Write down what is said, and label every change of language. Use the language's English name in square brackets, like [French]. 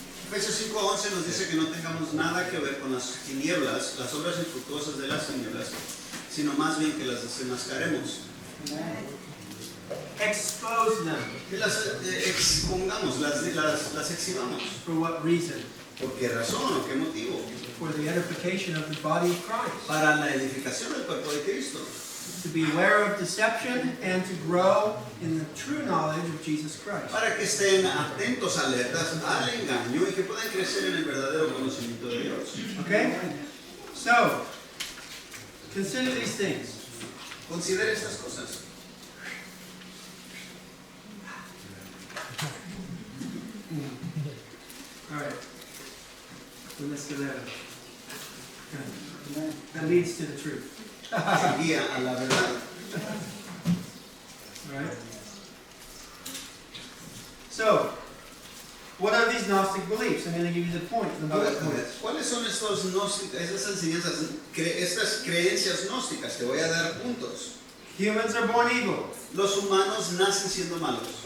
[Spanish] Efesios 5:11 nos dice que no tengamos nada que ver con las tinieblas, las obras infructuosas de las tinieblas, sino más bien que las desenmascaremos. [English] Expose them. [Spanish] Que las expongamos, las exhibamos. [English] For what reason? [Spanish] ¿Por qué razón o qué motivo? [English] For the edification of the body of Christ. [Spanish] Para la edificación del cuerpo de Cristo. [English] To be aware of deception and to grow in the true knowledge of Jesus Christ. [Spanish] Para que estén atentos, alertas al engaño y que puedan crecer en el verdadero conocimiento de Dios. [English] Okay? So, consider these things. [Spanish] Considere estas cosas. [English] All right. Let's do that. That leads to the truth. [Spanish] Guía a la verdad. [English] All right? So, what are these Gnostic beliefs? I'm going to give you the point, the bullet points. [Spanish] ¿Cuáles son esas enseñanzas, estas creencias gnósticas? Te voy a dar puntos. [English] Humans are born evil [Spanish] Los humanos nacen siendo malos